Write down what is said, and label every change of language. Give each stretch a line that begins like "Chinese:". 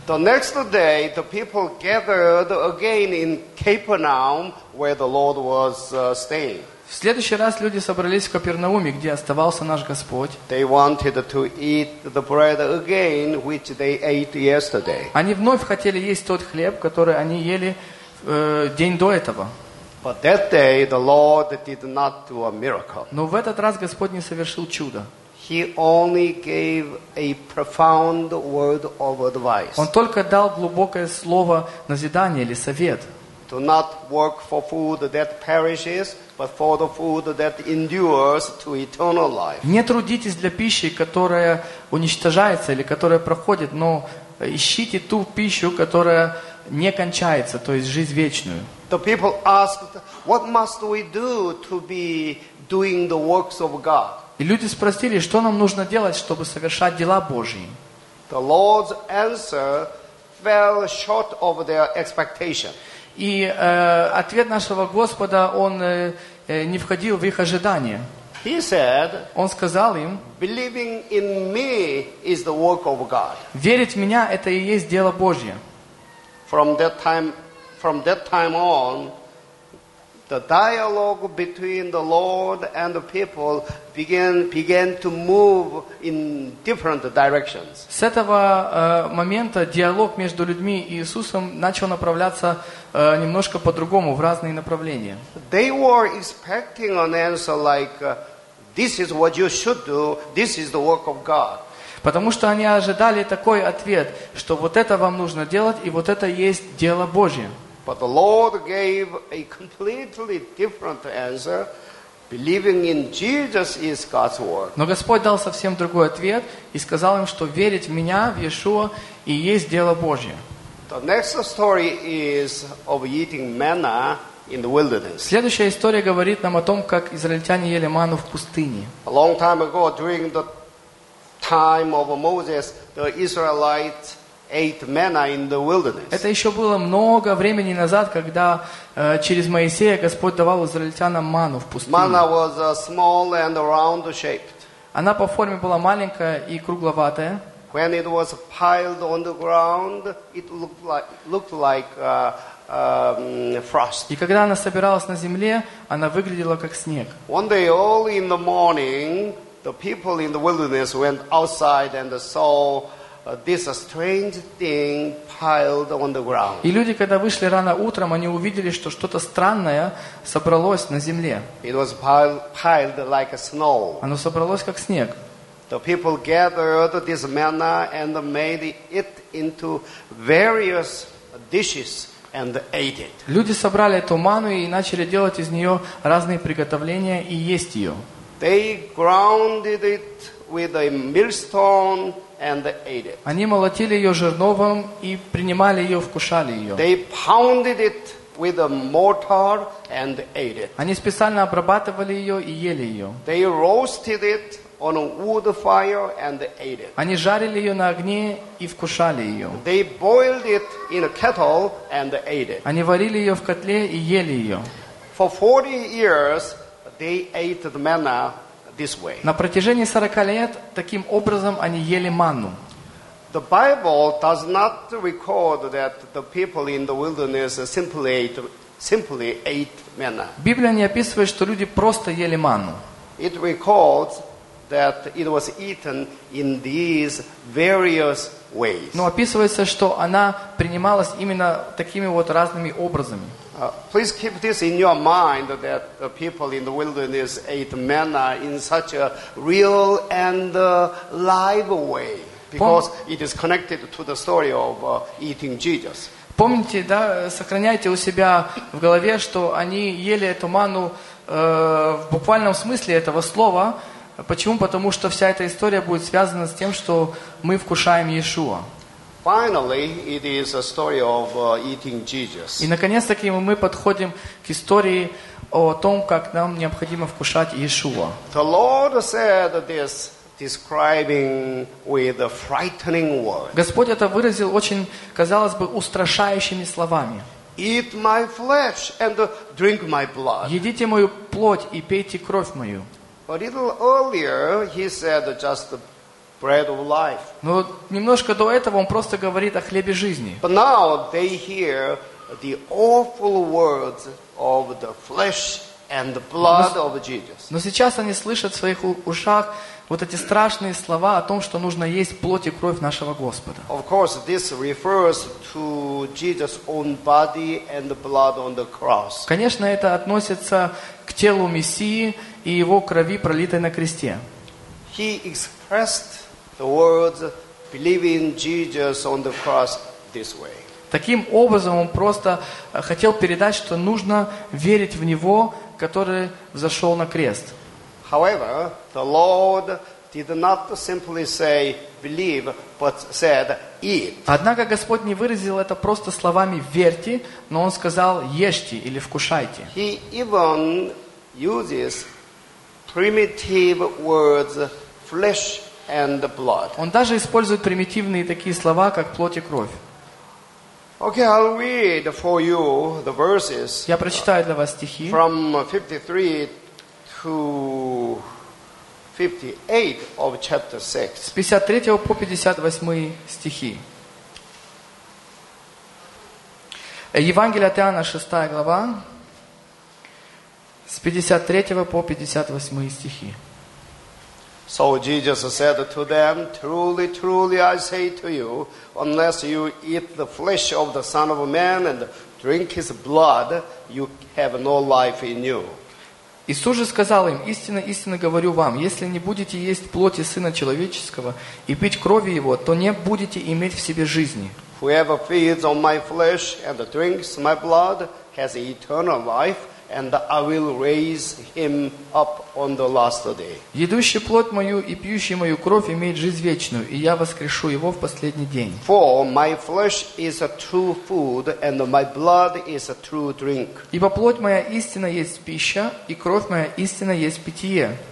English: The next day the people gathered again in Capernaum where the Lord was staying.
Russian: В следующий раз люди собрались в Капернауме, где оставался наш Господь.
English: They wanted to eat the bread again, which they ate yesterday.
Russian: Они вновь хотели есть тот хлеб, который они ели день до этого.
English: But that day the Lord did not do a miracle.
Russian: Но в этот раз Господь не совершил чудо.
English: He only gave a profound word of advice.
Russian: Он только дал глубокое слово назидания или совет.
English: Do not work for food that perishes, but for the food that endures to eternal life.
Russian: Не трудитесь для пищи, которая уничтожается или которая проходит, но ищите ту пищу, которая не кончается, то есть жизнь вечную.
English: The people asked, "What must we do to be doing the works of God?"
Russian: И люди спросили, что нам нужно делать, чтобы совершать дела Божьи.
English: The Lord's answer fell short of their expectation.
Russian: И ответ нашего Господа, он не входил в их ожидания.
English: He said,
Russian: Он сказал им,
English: believing in me is the work of God.
Russian: Верить в меня – это и есть дело Божье.
English: From that time on, the dialogue between the Lord and the people began to move in different directions.
Russian: С этого момента диалог между людьми и Иисусом начал направляться немножко по-другому, в разные направления.
English: They were expecting an answer like, this is what you should do, this is the work of God.
Russian: Потому что они ожидали такой ответ, что вот это вам нужно делать, и вот это есть дело Божье.
English: But the Lord gave a completely different answer, believing in Jesus is God's work.
Russian: Но Господь дал совсем другой ответ и сказал им, что верить в меня, в Иешуа, и есть дело Божье.
English: The next story is of eating manna in the wilderness.
Russian: Следующая история говорит нам о том, как израильтяне ели ману в пустыне.
English: A long time ago, during the time of Moses, the Israelites ate manna in the wilderness.
Russian: Это еще было много времени назад, когда через Моисея Господь давал израильтянам ману в пустыне.
English: Manna was small and round-shaped.
Russian: Она по форме была маленькая и кругловатая.
English: When it was piled on the ground, it looked like frost.
Russian: И когда она собиралась на земле, она выглядела как снег.
English: One day early in the morning, the people in the wilderness went outside and saw this strange thing piled on the ground.
Russian: И люди, когда вышли рано утром, они увидели, что что-то странное собралось на земле.
English: It was piled like snow.
Russian: Оно собралось как снег.
English: The people gathered this manna and made it into various dishes and ate it.
Russian: Люди собрали эту ману и начали делать из нее разные приготовления и есть ее.
English: They ground it with a millstone and ate it.
Russian: Они молотили ее жерновом и принимали ее, вкушали ее.
English: They pounded it with a mortar and ate it.
Russian: Они специально обрабатывали ее и ели ее.
English: They roasted it on a wood fire and ate it.
Russian: Они жарили ее на огне и вкушали ее.
English: They boiled it in a kettle and ate it.
Russian: Они варили ее в котле и ели ее.
English: For 40 years they ate the manna this way.
Russian: На протяжении 40 лет таким образом они ели манну.
English: The Bible does not record that the people in the wilderness simply ate manna.
Russian: Библия не описывает, что люди просто ели манну.
English: It records that it was eaten in these various ways.
Russian: Но описывается, что она принималась именно такими вот разными образами.
English: Please keep this in your mind that the people in the wilderness ate manna in such a real and live way, because it is connected to the story of eating Jesus.
Russian: Помните, да, сохраняйте у себя в голове, что они ели эту манну в буквальном смысле этого слова. Почему? Потому что вся эта история будет связана с тем, что мы вкушаем Иешуа.
English: Finally, it is a story of eating Jesus.
Russian: И наконец-таки мы подходим к истории о том, как нам необходимо вкушать Иешуа.
English: The Lord said this, describing with a frightening word.
Russian: Господь это выразил очень, казалось бы, устрашающими словами.
English: Eat my flesh and drink my blood.
Russian: Едите мою плоть и пейте кровь мою.
English: A little earlier, he said just the bread of life.
Russian: Но немножко до этого он просто говорит о хлебе жизни.
English: But now they hear the awful words of the flesh and the blood of Jesus.
Russian: Но сейчас они слышат в своих ушах вот эти страшные слова о том, что нужно есть плоть и кровь нашего Господа.
English: Of course, this refers to Jesus' own body and the blood on the cross.
Russian: Конечно, это относится к телу Мессии и его крови, пролитой на кресте.
English: He expressed the words believing Jesus on the cross this way.
Russian: Таким образом он просто хотел передать, что нужно верить в него, который взошел на крест.
English: However, the Lord did not simply say believe, but said eat.
Russian: Однако Господь не выразил это просто словами верьте, но он сказал ешьте или вкушайте.
English: He even uses primitive words flesh and blood.
Russian: Он даже использует примитивные такие слова, как плоть и кровь.
English: Okay, I'll read for you the verses.
Russian: Я прочитаю для вас стихи.
English: From 53 to 58 of chapter 6.
Russian: С 53 по 58 стихи. Евангелие от Иоанна, 6 глава, с 53 по 58 стихи.
English: So Jesus said to them, truly, truly, I say to you, unless you eat the flesh of the Son of Man and drink his blood, you have no life in you.
Russian: Иисус же сказал им, истинно, истинно говорю вам, если не будете есть плоти Сына Человеческого и пить крови Его, то не будете иметь в себе жизни.
English: Whoever feeds on my flesh and drinks my blood has eternal life, and I will raise him up on the last day.
Russian: Едущий плоть мою и пьющий мою кровь имеет жизнь вечную, и я воскрешу его в последний день.
English: For my flesh is a true food, and my blood is a true drink.
Russian: Ибо плоть моя истинно есть пища, и кровь моя истинно есть питье.